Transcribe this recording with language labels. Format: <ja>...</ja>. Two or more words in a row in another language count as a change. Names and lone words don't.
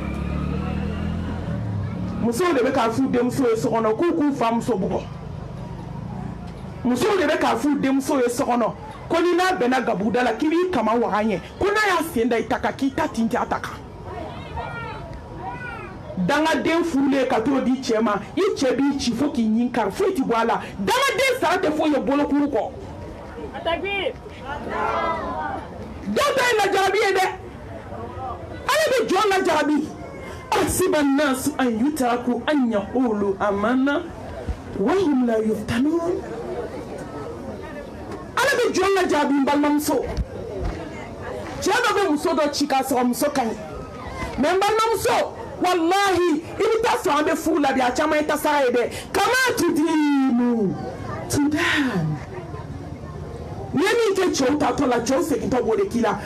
<bm>musow de bɛ k'a f'u denmuso ye so kɔnɔ k'u k'u famuso bugɔ musow de bɛ k'a f'u denmuso ye so kɔnɔ ko ni n'a bɛnna gabuguda la k'i b'i kama waga ɲɛ ko n'a y'a sen da i ta kan k'i ta tin tɛ a ta kan dangaden furulen ka t'o di cɛ ma i cɛ b'i ci fo k'i ɲin kari foyi tɛ bɔ a la dangaden sara tɛ foyi ye bolokuru kɔ dɔw ta ye lajarabi ye dɛ ala bɛ jɔn lajarabi</bm> <ar>أحسب الناس أن يتركوا أن يقولوا آمنا وهم لا يفتنون</ar> <bm>ala bɛ jɔn lajarabi n balimamuso cɛ dɔ bɛ muso dɔ ci k'a sɔrɔ muso ka ɲi mais n balimamuso wallahi i bɛ taa sɔrɔ an bɛ furu la bi a caman ye tasara ye dɛ kama tudinu tudan n'i ye min kɛ cɛw tatɔ la cɛw segintɔ b'o de k'i la</bm>